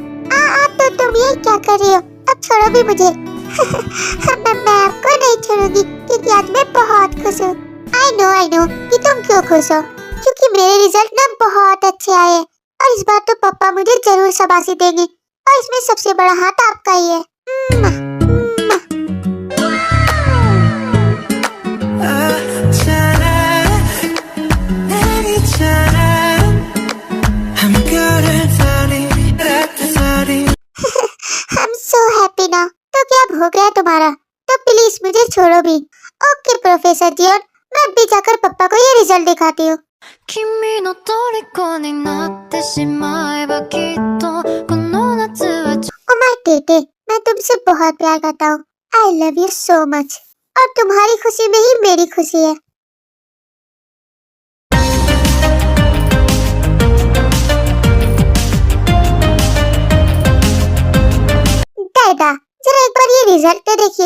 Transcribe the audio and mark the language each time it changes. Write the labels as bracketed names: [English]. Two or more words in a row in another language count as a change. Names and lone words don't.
[Hindi] तो तुम ये क्या कर रही हो? अब छोड़ो भी मुझे। मैं आपको नहीं छोड़ूंगी क्योंकि आज मैं बहुत खुश हूँ। [English] I know [Hindi] कि तुम क्यों खुश हो, क्योंकि मेरे रिजल्ट ना बहुत अच्छे आए हैं और इस बार तो पापा मुझे जरूर शाबाशी देंगे और इसमें सबसे बड़ा हाथ आपका ही है। [English] I'm so happy now। [Hindi] तो क्या अब हो गया तुम्हारा? तो प्लीज मुझे छोड़ो भी। [English] OK professor [Hindi] जियोन, मैं अभी जाकर पापा को ये रिजल्ट दिखाती हूँ। [Japanese] 君の虜になってしまえばきっとこの夏は [English] oh my [Hindi] टेटे, मैं तुमसे बहुत प्यार करता हूँ। [English] I love you so much. [Hindi] और तुम्हारी खुशी में ही मेरी खुशी है। डैडा, जरा एक बार ये रिजल्ट तो देखिए।